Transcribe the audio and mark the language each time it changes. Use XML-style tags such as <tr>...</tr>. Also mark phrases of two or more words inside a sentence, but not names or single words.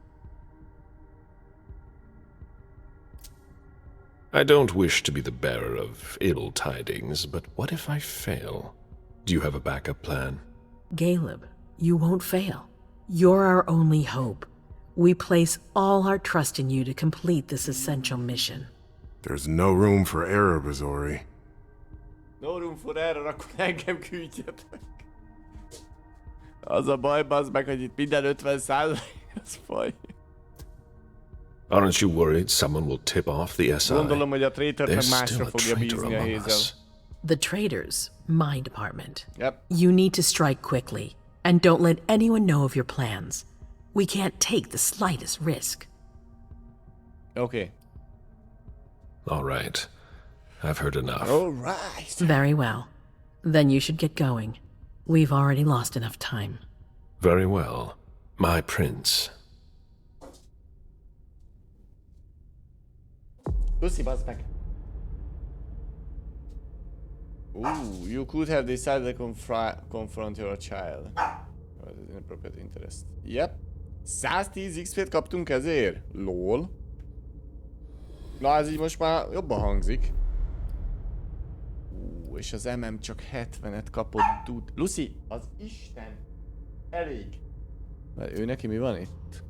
<en>I don't wish to be the bearer of ill tidings, but what if I fail? Do you have a backup plan? Caleb, you won't fail. You're our only hope. We place all our trust in you to complete this essential mission. There's no room for error, Bizori. No room for error,</en> <hu>akkor engem küldjetek. Az a baj, bazd meg, hogy itt minden 50%, az faj.</hu> <en>Aren't you worried someone will tip off the SI?</en> <hu>Gondolom, hogy a traitor meg másra fogja bízni a Hazel.</hu> <en>The traitors, my department. Yep. You need to strike quickly, and don't let anyone know of your plans. We can't take the slightest risk. Okay. All right. I've heard enough. All right. Very well. Then you should get going. We've already lost enough time. Very well. My prince. Lucy,</en> <hu>bazd meg!</hu> <en>You could have decided to confront your child. Inappropriate interest.</en> <hu>Yep. 110 XP-t kaptunk ezért? LOL. Na, ez így most már jobban hangzik. És az MM csak 70-et kapott. Lucy, az Isten! Elég! Mert ő neki mi van itt?</hu>